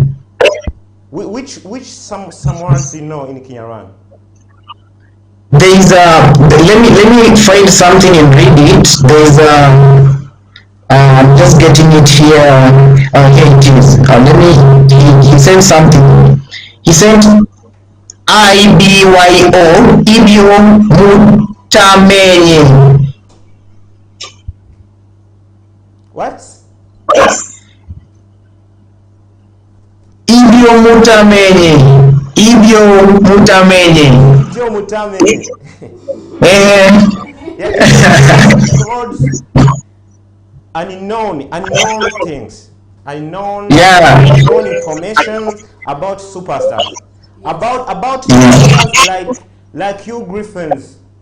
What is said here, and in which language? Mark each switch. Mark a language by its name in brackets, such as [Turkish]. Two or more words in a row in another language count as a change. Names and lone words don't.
[English] Which some words you know in Kinyarwanda? There is let me find something and read it. There's I'm just getting it here. Here it is. He said something. He said [Kinyarwanda] IBYO MUTAMENYE. [English] What? [Kinyarwanda] IBYO MUTAMENYE. IBYO MUTAMENYE. IBYO MUTAMENYE. [English] Unknown things, unknown information about superstars, about superstars like you Griffins.